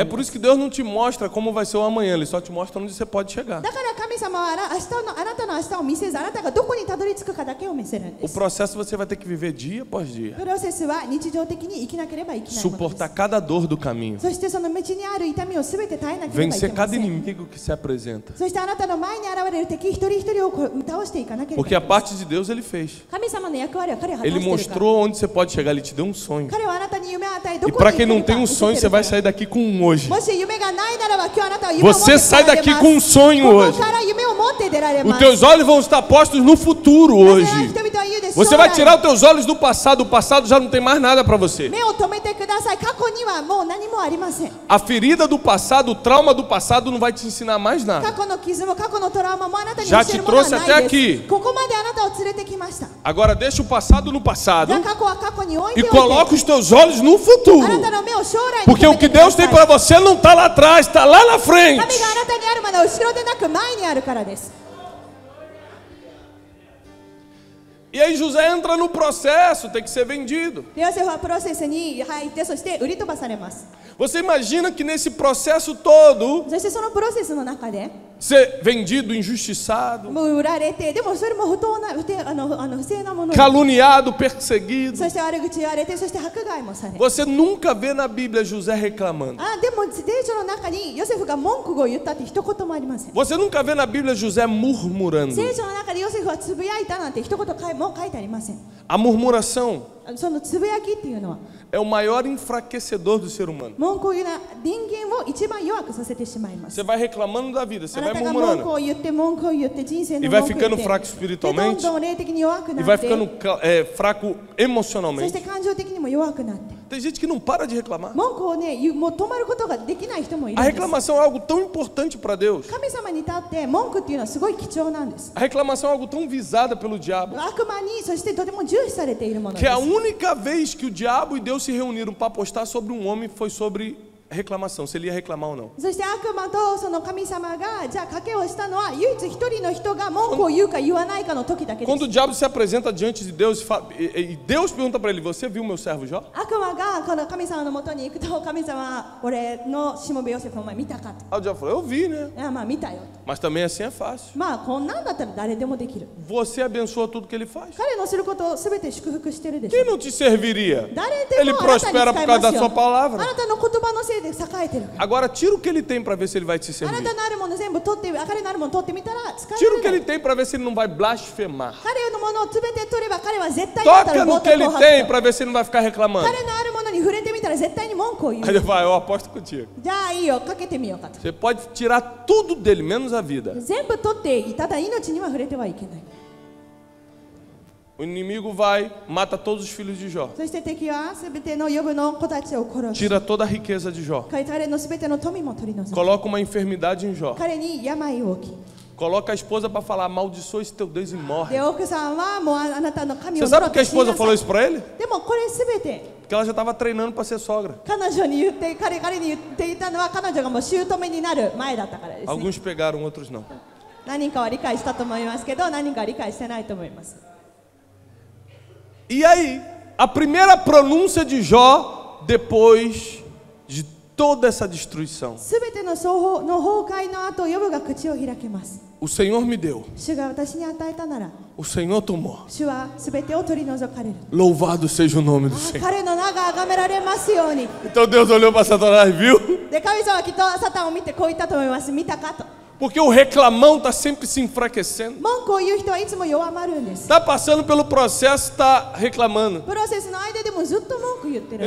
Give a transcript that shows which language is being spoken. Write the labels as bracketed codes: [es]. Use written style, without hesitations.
[pt] É [ja] う [pt] por isso que Deus não te mostra como vai ser o amanhã, Ele só te mostra onde você pode chegar. [ja] だから神様はあなたの明日を見せずあなたがどこにたどり着くかだけを見せるんで [pt] O [ja] す [pt] processo você vai ter que viver dia após dia. [ja] プロセスは日常的に生きなければいけないものです [pt] Suportar cada dor do caminho. [ja] そしてその道にある痛みをすべて耐えなければいけ [pt] Vencer [ja] ま [pt] cada [ja] せん [pt] inimigo que se apresenta. [ja] そしてあなたの前に現れる敵一人一人を倒していかなければい [pt] Porque [ja] け [pt] a [ja] ない [pt] parte de Deus Ele fez. [ja] 神様の役割は彼は果た [pt] Ele [ja] しているから [pt] mostrou onde você pode chegar, Ele te deu um sonho. [ja] 彼はあなたに夢を与えど [pt] E [ja] こ [pt] para [ja] に [pt] quem [ja] 行 [pt] não [ja] けるか [pt] um [ja] 見せ [pt] sonho, [ja] て [pt] você [ja] るから [pt] sair daqui com um hoje. [ja] もし夢がないならば今日あなたは夢を持って [pt] Você sai [ja] 出られ [pt] daqui [ja] ます [pt] com um sonho [ja] こ [pt] hoje. [ja] こから夢を持って出られま [pt] Os [ja] す [pt] teus olhos vão estar postos no futuro [ja] だから [pt] hoje. [ja] 人々は言うでしょ [pt] Você vai tirar os teus olhos do passado, o passado já não tem mais nada para você. [ja] 目を止めてください過去にはもう何もありません [pt] A ferida do passado, o trauma do passado não vai te ensinar mais [ja] 過 [pt] nada. [ja] 去の傷も過去のトラウマもあなたに [pt] Já [ja] 教え [pt] te [ja] るものは [pt] trouxe [ja] な [pt] até [ja] いで [pt] aqui. [ja] すここまであなたを連れてきました [pt] Agora deixa o passado no passado [ja] じゃあ過去は過去に置いて [pt] e [ja] おい [pt] coloca [ja] て [pt] os teus olhos no [ja] あな [pt] futuro. [ja] たの目を将来に [pt] Porque [ja] 止 [pt] o [ja] め [pt] que [ja] てくだ [pt] Deus [ja] さ [pt] tem [ja] い [pt] para você não está lá atrás, está lá na [ja] 神 [pt] frente. [ja] があなたにあるまだ後ろでなく前にあるからです [pt] E aí José entra no processo, tem que ser vendido. [ja] ヨセフはプロセスに入ってそして売り飛ばされます [pt] Você imagina que nesse processo todo, [ja] そしてそのプロセスの中で [pt] ser vendido, injustiçado, [ja] もう売られてでもそれも不正なもの [pt] caluniado, perseguido. [ja] そして悪口言われてそして迫害もされ [pt] Você nunca vê na Bíblia José reclamando. [ja] でも聖書の中にヨセフが文句を言ったって一言もありません [pt] Você nunca vê na Bíblia José murmurando. [ja] 聖書の中でヨセフはつぶやいたなんて一言も書いてありません [pt] A murmuração [ja] そのつぶやきっていうのは [pt] é o maior enfraquecedor do ser humano. [ja] 文句を言うのは人間を一番弱くさせてしまいます [pt] Você vai reclamando da vida, você [ja] あな [pt] vai [ja] たが文句 [pt] murmurando. [ja] を言って文句を言って人生 [pt] E [ja] の [pt] vai [ja] 文句を言 [pt] ficando [ja] って [pt] fraco [ja] でどん [pt] espiritualmente [ja] どん霊的に弱く [pt] e [ja] な [pt] vai [ja] って [pt] ficando fraco [ja] そし [pt] emocionalmente. [ja] て感情的にも弱くなって [pt] Tem gente que não para de reclamar. [ja] 文句をねもう止まることができない人もいる [pt] A [ja] んです [pt] reclamação é algo tão importante para Deus. [ja] 神様にとって文句っていうのはすごい貴重なんです [pt] A reclamação é algo tão visada pelo diabo [ja] 悪魔にそしてとても重視されているもの [pt] que [ja] で [pt] a [ja] す [pt] única vez que o diabo e Deus se reuniram para apostar sobre um homem foi sobre reclamação, se ele ia reclamar ou não. [ja] そして悪魔とその神様がじゃあ賭けをしたのは唯一一人の人が文句を言うか言わないかの時だけで [pt] Quando [ja] す [pt] o diabo se apresenta diante de Deus e Deus pergunta para ele: Você viu meu servo Jó? [ja] 悪魔がこの神様のもとに行くと神様は俺のしもべヨセフお前見たかと [pt] Aí o diabo falou: Eu vi, né? [ja] いやまあ見たよ [pt] Mas também assim é fácil. [ja] まあこんなんだったら誰でもできる [pt] Você abençoa tudo que ele faz. [ja] 彼のすることを全て祝福してるでし [pt] Quem [ja] ょ [pt] não te serviria? [ja] 誰で [pt] Ele [ja] もあなたに [pt] prospera [ja] 使 [pt] por [ja] いま [pt] da [ja] す [pt] sua [ja] よ [pt] palavra. [ja] あなたの言葉のせいで栄えてるから [pt] Agora tira o que ele tem para ver se ele vai te [ja] あな [pt] servir. [ja] たのあるもの全部取って彼のあるもの取ってみたら使え [pt] Tira o [ja] る [pt] que [ja] ない [pt] ele tem para ver se ele não vai blasfemar. [ja] 彼のものを全て取れば彼は絶対にあなた [pt] Toca [ja] の [pt] no [ja] 冒 [pt] que ele [ja] 涜を [pt] tem [ja] 吐く [pt] para ver se ele não vai ficar reclamando. [ja] 彼のあるものに触れてみたら絶対に文句を言 [pt] Aí ele [ja] う [pt] vai: Eu aposto contigo. [ja] じゃあいいよかけてみようかと [pt] Você pode tirar tudo dele, menos a vida. [ja] 全部取っていただ命には触れてはいけない [pt] O inimigo vai, mata todos os filhos de Jó. [ja] そして敵は全てのヨブの子たちを殺し [pt] Tira toda a riqueza de Jó. [ja] 彼の全ての富も取り除き [pt] Coloca uma enfermidade em Jó. [ja] 彼に病を置き [pt] Coloca a esposa para falar: Amaldiçoa esse teu Deus e morre. [ja] で奥さんはもうあなたの神を [pt] Você sabe [ja] 呪 [pt] por que a [ja] って死に [pt] esposa [ja] な [pt] falou [ja] さ [pt] isso para ele? [ja] いでもこれ全て [pt] Porque ela já estava treinando para ser sogra. [ja] 彼女に言って彼に言っていたのは彼女がもう姑になる前だったからですね [pt] Alguns pegaram, outros não. [ja] 何人かは理解したと思いますけど何人かは理解してないと思います [pt] E aí, a primeira pronúncia de Jó, depois de toda essa destruição: [ja] 全ての崩壊の後ヨブが口を開けます [pt] O Senhor me deu, [ja] 主が私に与えたなら [pt] o Senhor tomou. [ja] 主は全てを取り除かれる [pt] Louvado seja o nome do Senhor. [ja] 彼の名が崇められますように [pt] Então Deus olhou para Satanás e viu? [ja] で神様はきっとサタンを見てこう言ったと思います見たかと [pt] Porque o reclamão está sempre se enfraquecendo. [ja] 文句を言う人はいつも弱まるんです [pt] Está passando pelo processo, está reclamando. [ja] プロセスの間でもずっと文句言ってるんで